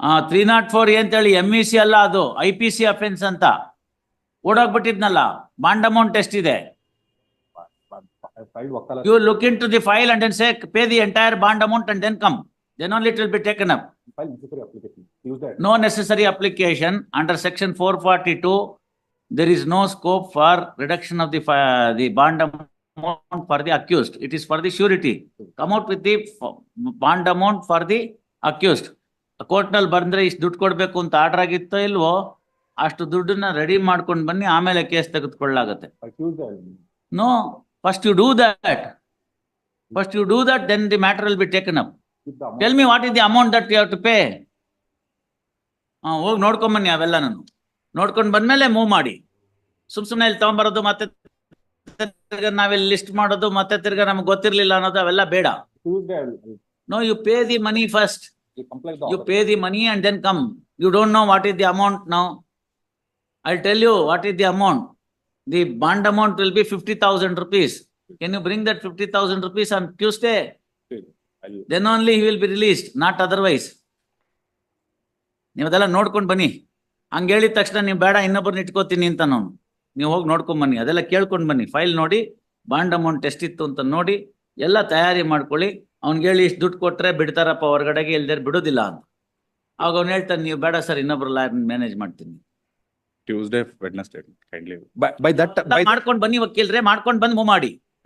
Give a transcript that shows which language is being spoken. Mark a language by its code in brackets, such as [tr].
[kn] 304 ಅಂತೇಳಿ MEC ಅಲ್ಲ, ಅದು IPC ಅಫೆನ್ಸ್ ಅಂತ ಓಡೋಗ್ಬಿಟ್ಟಿದ್ನಲ್ಲ. ಬಾಂಡ್ ಅಮೌಂಟ್ ಎಷ್ಟಿದೆ? [en] File vakalat. You look into the file and then say pay the entire bond amount and then come. Then only it will be taken up. File necessary application. Use that. No necessary application under section 442. There is no scope for reduction of the bond amount for the accused. It is for the surety. Come out with the bond amount for the accused. [kn] Court ನಲ್ಲಿ ಬಂದ್ರೆ ಇಷ್ಟು ದುಡ್ಡು ಕೊಡ್ಬೇಕು ಅಂತ order ಆಗಿತ್ತೋ ಇಲ್ವೋ, ಅಷ್ಟು ದುಡ್ಡನ್ನ ready ಮಾಡ್ಕೊಂಡು ಬನ್ನಿ, ಆಮೇಲೆ case ತೆಗೆದುಕೊಳ್ಳಾಗತ್ತೆ. [en] Accuse that. No, first you do that. First you do that, then the matter will be taken up. With the amount. Tell me what is the amount that you have to pay. [kn] ಹೋಗಿ ನೋಡ್ಕೊಂಡ್ ಬನ್ನಿ ಅವೆಲ್ಲ. ನಾನು ನೋಡ್ಕೊಂಡ್ ಬಂದ್ಮೇಲೆ move ಮಾಡಿ. ಸುಮ್ನೆ ಇಲ್ಲಿ ತಗೊಂಬರೋದು, ಮತ್ತೆ ತಿರ್ಗಾ ನಾವಿಲ್ಲಿ ಲಿಸ್ಟ್ ಮಾಡೋದು, ಮತ್ತೆ ತಿರ್ಗಾ ನಮ್ಗೆ ಗೊತ್ತಿರ್ಲಿಲ್ಲ ಅನ್ನೋದು, ಅವೆಲ್ಲ ಬೇಡ. [en] Use that. No, you pay the money first. You comply the You order. pay the money and then come. You don't know what is the amount now. I'll tell you what is the amount. The bond amount will be 50,000 rupees. Can you bring that 50,000 rupees on Tuesday? I'll- Then only he will be released, not otherwise. [kn] ನೀವು ಅದೆಲ್ಲ ನೋಡ್ಕೊಂಡು ಬನ್ನಿ. ಹಂಗೆ ಹೇಳಿದ ತಕ್ಷಣ ನೀವು ಬೇಡ ಇನ್ನೊಬ್ಬರನ್ನ ಇಟ್ಕೋತೀನಿ ಅಂತ ನೀವು ಹೋಗಿ ನೋಡ್ಕೊಂಡ್ ಬನ್ನಿ, ಅದೆಲ್ಲ ಕೇಳ್ಕೊಂಡ್ ಬನ್ನಿ. ಫೈಲ್ ನೋಡಿ, ಬಾಂಡ್ ಅಮೌಂಟ್ ಎಷ್ಟಿತ್ತು ಅಂತ ನೋಡಿ, ಎಲ್ಲ ತಯಾರಿ ಮಾಡ್ಕೊಳ್ಳಿ. ಅವ್ನಿಗೆ ಹೇಳಿ ಇಷ್ಟು ದುಡ್ಡು ಕೊಟ್ರೆ ಬಿಡ್ತಾರಪ್ಪ ಹೊರಗಡೆಗೆ, ಇಲ್ದೇ ಬಿಡೋದಿಲ್ಲ ಅಂತ. ಆಗ ಅವ್ನು ಹೇಳ್ತಾನೆ, ನೀವು ಬೇಡ ಸರ್ ಇನ್ನೊಬ್ರು ಲಾಯರ್ ಮ್ಯಾನೇಜ್ ಮಾಡ್ತೀನಿ. [en] Tuesday, Wednesday, kindly. By that. [kn] ಮಾಡ್ಕೊಂಡ್ ಬನ್ನಿ ವಕೀಲ್ರೆ, ಮಾಡ್ಕೊಂಡ್ ಬಂದು ಮೂವ್ ಮಾಡಿ.